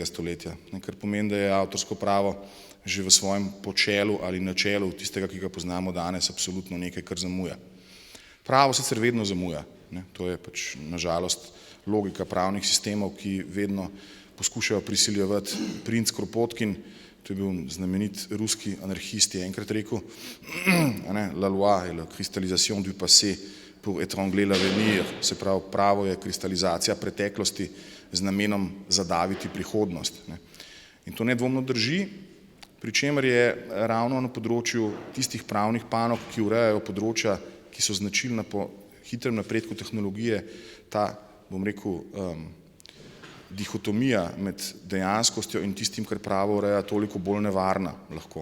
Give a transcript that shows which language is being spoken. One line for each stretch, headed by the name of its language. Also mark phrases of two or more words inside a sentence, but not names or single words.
Slovenian: stoletja, kar pomeni, da je avtorsko pravo že v svojem počelu ali načelu tistega, ki ga poznamo danes, absolutno nekaj, kar zamuja. Pravo sicer vedno zamuja, ne, to je pač nažalost logika pravnih sistemov, ki vedno poskušajo prisiljevati. Princ Kropotkin, to je bil znamenit ruski anarhist, je enkrat rekel,
French: la loi est la cristallisation du passé pour étrangler l'avenir,
Slovenian: se pravi, pravo je kristalizacija preteklosti z namenom zadaviti prihodnost. Ne. In to nedvomno drži, pri čemer je ravno na področju tistih pravnih panog, ki urejajo področja, ki so značilna po hitrem napredku tehnologije, ta, bom rekel, dihotomija med dejanskostjo in tistim, kar pravo ureja, toliko bolj nevarna lahko.